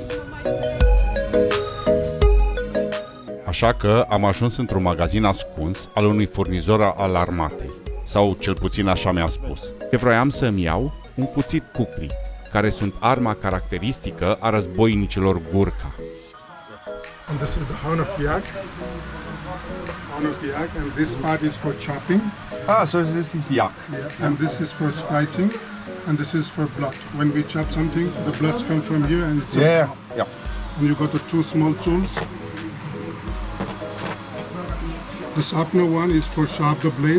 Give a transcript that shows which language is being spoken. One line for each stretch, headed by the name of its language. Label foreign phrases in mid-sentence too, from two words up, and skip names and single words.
Romanian: Așa că am ajuns într-un magazin ascuns al unui furnizor al armatei, sau cel puțin așa mi-a spus. Că vroiam să-mi iau un cuțit kukri, care sunt arma caracteristică a războinicilor Gurkha.
English: And this is the horn of yak. And this part is for chopping. Ah, so this is yak. Yeah. And this is for scratching. And this is for blood. When we chop something, the bloods come from here and just Yeah. And you got the two small tools. The sharpener one is for sharp the blades.